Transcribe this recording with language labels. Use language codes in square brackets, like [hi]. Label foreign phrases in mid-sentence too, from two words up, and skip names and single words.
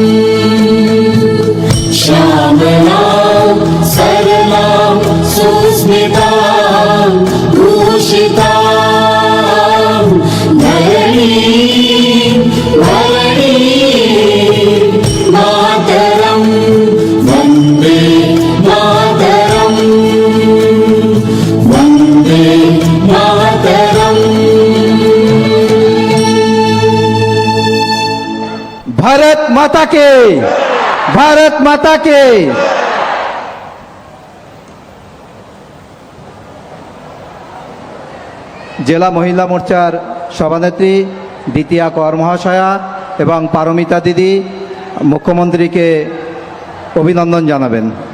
[sa] श्यामलां सरलां सुस्मितां भूषितां धरणीं धरणीं मातरं वन्दे मातरं वन्दे मातरम् [hi] भारत माता के, भारत माता के। [bn] জেলা মহিলা মোর্চার সভানেত্রী দ্বিতীয়া কর মহাশয়া এবং পারমিতা দিদি মুখ্যমন্ত্রীকে অভিনন্দন জানাবেন।